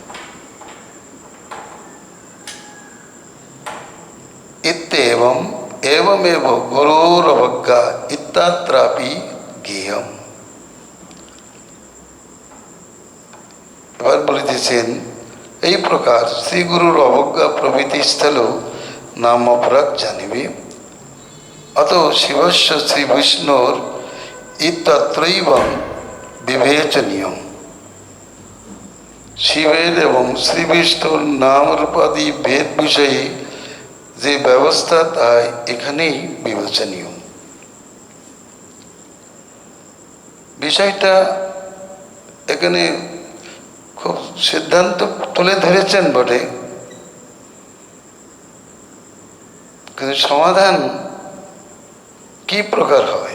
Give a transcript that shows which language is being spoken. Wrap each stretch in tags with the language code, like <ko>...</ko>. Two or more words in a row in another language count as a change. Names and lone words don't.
<sa>ইত্যেবং এবমেব গুরুর অবজ্ঞা ইত্যাত্রাপি জ্ঞেয়ম।</sa> <bn>এবার বলিতেছেন এই প্রকার শ্রীগুরুর অবজ্ঞা প্রভৃতি স্থলেও নাম অপরাধ জানিবে।</bn> <sa>अतो शिवस्य श्री विष्णुर इत्यत्रैव विवेचनीयम्।</sa> <bn>শিবের এবং শ্রী বিষ্ণুর নাম রূপাদি ভেদ বিষয়ে যে ব্যবস্থা তা এখানেই বিবেচনীয়। বিষয়টা এখানে খুব সিদ্ধান্ত তুলে ধরেছেন বটে, কিন্তু সমাধান কি প্রকার হয়?</bn>